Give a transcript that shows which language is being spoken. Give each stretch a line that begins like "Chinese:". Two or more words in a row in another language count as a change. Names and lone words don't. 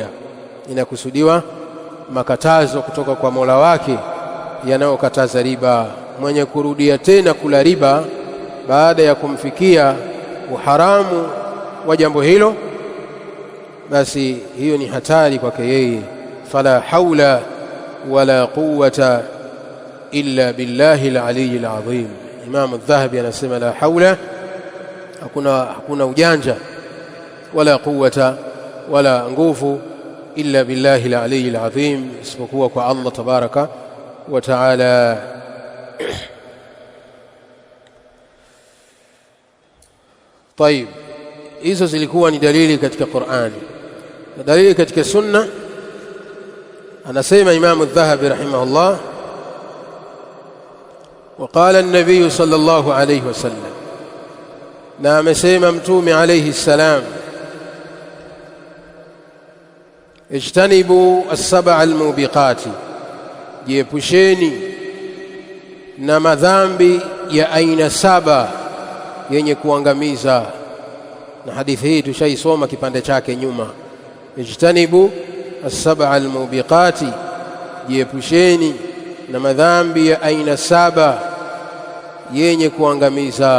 Swahili: Inakusudiwa makatazo kutoka kwa Mola wake yanayokataza riba. Mwenye kurudia tena kula riba baada ya kumfikia uharamu wa jambo hilo, basi hiyo ni hatari kwake yeye.
Arabic: فلا حول ولا قوة إلا بالله العلي العظيم.
Swahili: Imam al-Dhahabi anasema
Arabic: لا حول,
Swahili: hakuna ujanja,
Arabic: ولا قوة,
Swahili: wala nguvu,
Arabic: إلا بالله العلي العظيم,
Swahili: isipokuwa kwa Allah
Arabic: تبارك وتعالى.
Swahili: طيب, hizo zilikuwa ni dalili katika Qur'ani. Na dalili katika sunna, anasema Imam al-Dhahabi rahimahullah,
Arabic: وقال النبي صلى الله عليه وسلم,
Swahili: na amesema Mtume
Arabic: عليه السلام, اجتنبوا السبع الموبقات,
Swahili: jiepusheni na madhambi ya aina saba yenye kuangamiza. Na hadithi hii tushaisoma kipande chake nyuma.
Arabic: اجتنبوا السبع الموبقات,
Swahili: jiepusheni na madhambi ya aina saba yenye kuangamiza.